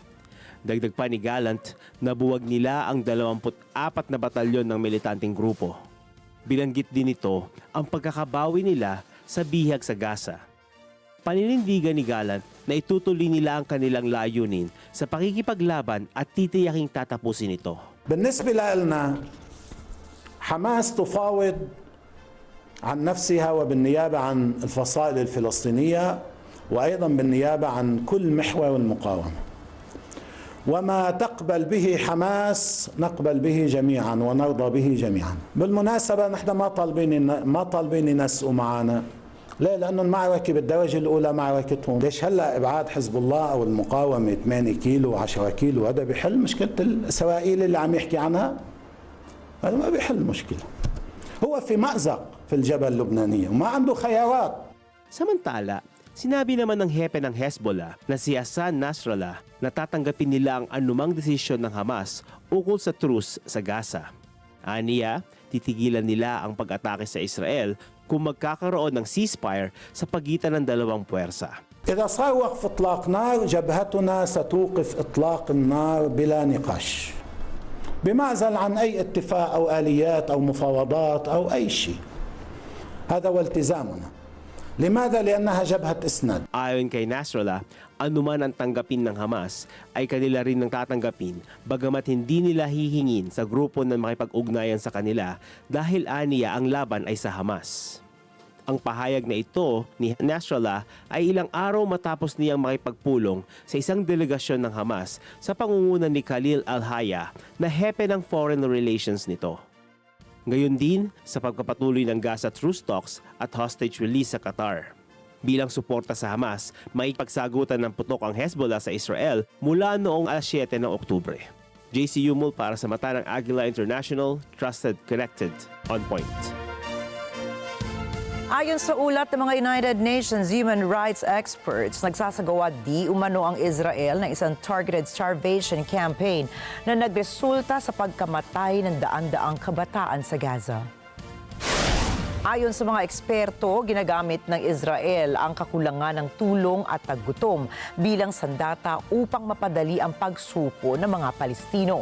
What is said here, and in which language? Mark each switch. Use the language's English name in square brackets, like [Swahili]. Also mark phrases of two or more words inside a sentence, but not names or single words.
[Filipino] Dagdag pa ni Gallant, nabuwag nila ang 24 na batalyon ng militanteng grupo. Binanggit din nito ang pagkakabawi nila sa bihag sa Gaza. Paninindigan ni Gallant na itutuloy nila ang kanilang layunin sa pakikipaglaban at titiyaking tatapusin ito. [Arabic] بالنسبة لنا حماس تفاوض عن نفسها وبالنيابة عن الفصائل الفلسطينية وأيضا بالنيابة عن كل محور المقاومة وما تقبل به حماس نقبل به جميعا ونرضى به جميعا. بالمناسبة نحن ما طالبين ينسقوا معنا. ليه؟ لأنه المعركة بالدرجة الأولى معركتهم. ليش هلا إبعاد حزب الله أو المقاومة 8 كيلو و10 كيلو هذا بيحل مشكلة إسرائيل اللي عم يحكي عنها؟ هذا ما بيحل مشكلة. هو في مأزق في الجبهة اللبنانية وما عنده خيارات. [Filipino] Samantala, sinabi naman ng hepe ng Hezbollah na si Hassan Nasrallah na tatanggapin nila ang anumang desisyon ng Hamas ukol sa truce sa Gaza. Aniya, titigilan nila ang pag-atake sa Israel kung magkakaroon ng ceasefire sa pagitan ng dalawang puwersa. [Arabic] إذا صار وقف إطلاق نار جبهتنا ستوقف إطلاق النار بلا نقاش بمعزل عن أي اتفاق أو آليات أو مفاوضات أو أي شيء. هذا هو التزامنا. لماذا؟ لأنها جبهة إسناد. [Filipino] Ayon kay Nasrallah, anuman ang tanggapin ng Hamas ay kanila rin ang tatanggapin bagamat hindi nila hihingin sa grupo na makipag-ugnayan sa kanila dahil aniya ang laban ay sa Hamas. Ang pahayag na ito ni Nasrallah ay ilang araw matapos niyang makipagpulong sa isang delegasyon ng Hamas sa pangunguna ni Khalil al-Hayya na hepe ng [English] foreign relations [Filipino] nito. Gayon din sa pagpapatuloy ng Gaza [English] truce talks [Filipino] at [English] hostage release [Filipino] sa Qatar. Bilang suporta sa Hamas, may pagsagutan ng putok ang Hezbollah sa Israel mula noong 7 ng Oktubre. JC Yumul para sa mata ng Agila International, [English] Trusted, Connected, On Point. [Filipino] Ayon sa ulat ng mga United Nations [English] human rights experts, [Filipino] nagsasagawa di umano ang Israel ng isang [English] targeted starvation campaign [Filipino] na nagresulta sa pagkamatay ng daan-daang kabataan sa Gaza. Ayon sa mga eksperto, ginagamit ng Israel ang kakulangan ng tulong at taggutom bilang sandata upang mapadali ang pagsuko ng mga Palestino.